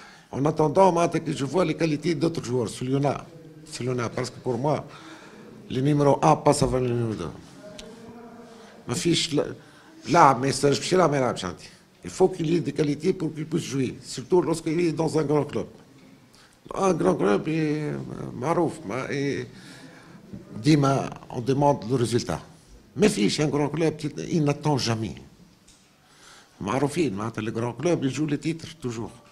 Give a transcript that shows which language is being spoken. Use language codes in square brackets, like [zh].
[fr] En attendant, je vois les qualités d'autres joueurs. Celui-là, parce que pour moi, le numéro 1 passe avant le numéro 2. [ar] ما فيش لاعب ما يستاهلش يلعب ما يلعبش عندي. [fr] Il faut qu'il y ait des qualités pour qu'il puisse jouer, surtout lorsqu'il est dans un grand club. Un grand club est [ar] معروف, ديما [fr] on demande le résultat. [ar] ما فيش [fr] un grand club il n'attend jamais. [ar] معروفين معناتها [fr] le grand club il joue les titres toujours.